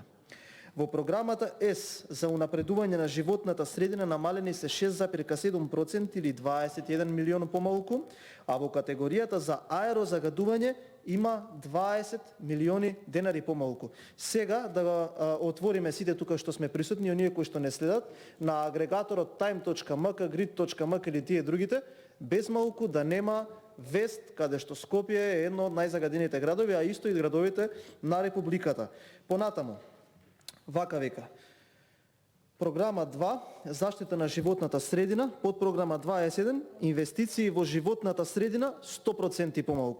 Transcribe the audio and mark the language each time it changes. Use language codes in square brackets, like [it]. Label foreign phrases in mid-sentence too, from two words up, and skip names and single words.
[mk] Во програмата ЕС за унапредување на животната средина намалени се 6,7% или 21 милиона помалку, а во категоријата за аерозагадување има 20 милиони денари помалку. Сега да го отвориме сите тука што сме присутни, оние кои што не следат, на агрегаторот time.mk, grid.mk или тие другите, без малку да нема вест каде што Скопје е едно од најзагадените градови, а исто и градовите на Републиката. Понатаму, вака века. Програма 2, заштита на животната средина, подпрограма 2.1, инвестиции во животната средина 100% помалку.